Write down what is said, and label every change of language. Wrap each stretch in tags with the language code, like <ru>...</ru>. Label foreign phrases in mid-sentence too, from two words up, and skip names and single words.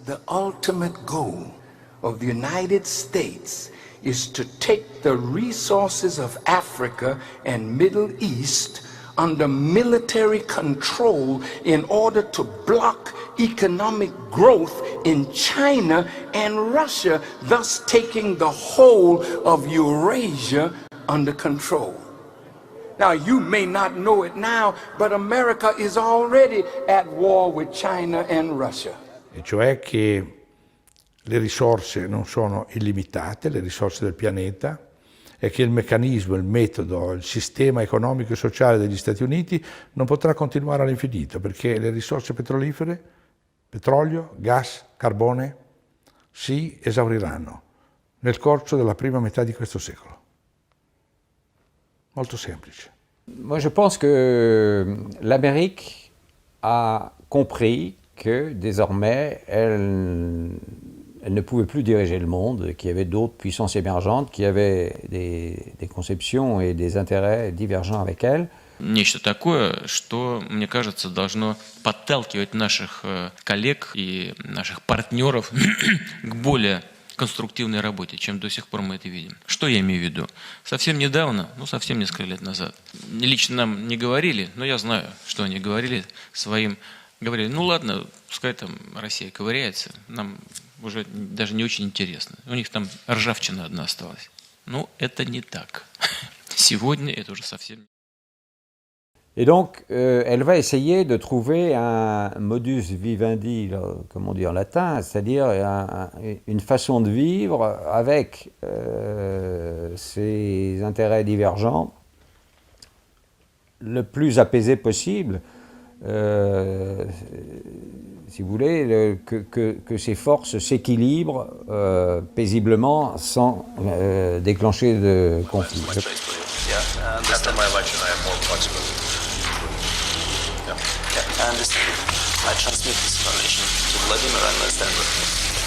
<en>The ultimate goal of the United States is to take the resources of Africa and Middle East under military control in order to block economic growth in China and Russia, thus taking the whole of Eurasia under control. Now, you may not know it now, but America is already at war with China and Russia.</en> <it>E cioè che le risorse non sono illimitate, le risorse del pianeta, e che il meccanismo, il metodo, il sistema economico e sociale degli Stati Uniti non potrà continuare all'infinito, perché le risorse petrolifere, petrolio, gas, carbone, si esauriranno nel corso della prima metà di questo secolo. Molto semplice.</it> <fr>Moi, je pense que l'Amérique a compris que désormais, elle ne pouvait plus diriger le monde, qu'il y avait d'autres puissances émergentes qui avaient des conceptions et des intérêts divergents avec elle.</fr> <ru>Нечто такое, что, мне кажется, должно подталкивать наших коллег и наших партнеров к более конструктивной работе, чем до сих пор мы это видим. Что я имею в виду? Совсем недавно, совсем несколько лет назад, лично нам не говорили, но я знаю, что они говорили своим, говорили, ладно, пускай там Россия ковыряется, нам уже даже не очень интересно. У них там ржавчина одна осталась. Это не так. Сегодня это уже совсем...</ru> <fr>Et donc, elle va essayer de trouver un</fr> <la>modus vivendi,</la> <fr>comme on dit en latin, c'est-à-dire une façon de vivre avec ses intérêts divergents le plus apaisé possible, si vous voulez, que ces forces s'équilibrent paisiblement sans déclencher de conflit.</fr> <en>After my election, I have more flexibility. I understand. I transmit this information to Vladimir and my stand with him.</en>